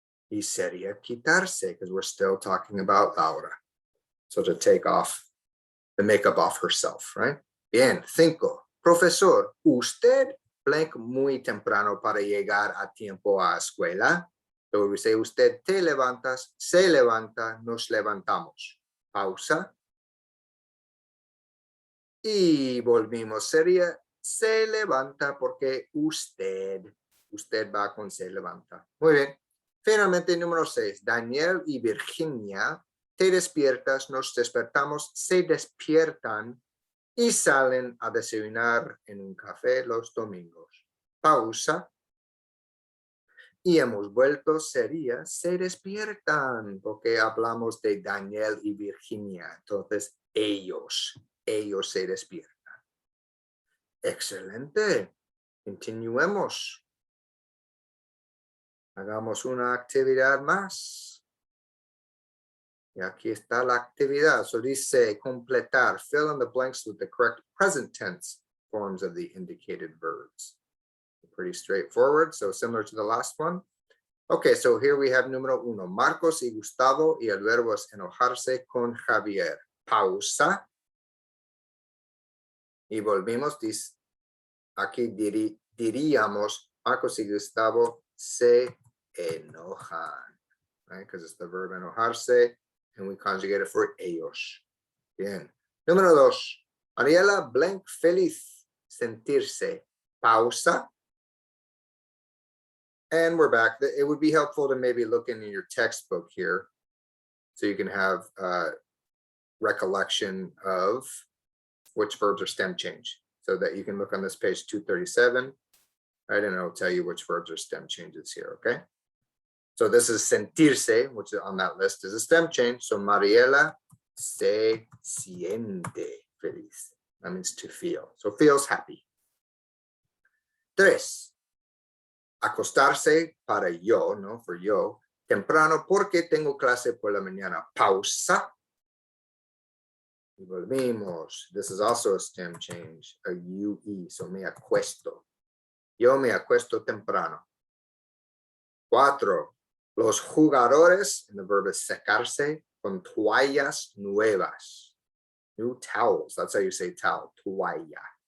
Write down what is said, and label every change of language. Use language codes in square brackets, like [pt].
[es] Y sería quitarse, [en] because we're still talking about Laura. So to take off the makeup off herself, right? [es] Bien. 5. Profesor, usted blank muy temprano para llegar a tiempo a escuela. [en] So we say, [es] usted te levantas, se levanta, nos levantamos. Pausa. Y volvimos. Sería, se levanta porque usted va con se levanta. Muy bien. Finalmente, número 6. Daniel y Virginia, te despiertas, nos despertamos, se despiertan y salen a desayunar en un café los domingos. Pausa. Y hemos vuelto sería se despiertan, porque hablamos de Daniel y Virginia. Entonces, ellos se despiertan. Excelente. Continuemos. Hagamos una actividad más. Y aquí está la actividad. So dice completar. [en] Fill in the blanks with the correct present tense forms of the indicated verbs. Pretty straightforward. So similar to the last one. Okay, so here we have número 1. [es] Marcos y Gustavo y el verbo es enojarse con Javier. Pausa. Y volvimos. Aquí diríamos Marcos y Gustavo se enojan. [en] Right? Because it's the verb enojarse. And we conjugate it for ellos. [es] Bien. Número 2. Mariela blank feliz. Sentirse. Pausa. [en] And we're back. It would be helpful to maybe look in your textbook here so you can have recollection of which verbs are stem change, so that you can look on this page 237, right? And it'll tell you which verbs are stem changes here, okay? So this is sentirse, which is on that list is a stem change. So Mariela [es] se siente feliz. [en] That means to feel. So feels happy. 3. [es] Acostarse para yo, no, for yo, temprano porque tengo clase por la mañana. Pausa. Y volvimos. [en] This is also a stem change, a UE, so [es] me acuesto. Yo me acuesto temprano. 4. Los jugadores, [en] and the verb is [es] secarse, con toallas nuevas. [en] New towels, that's how you say towel, toalla.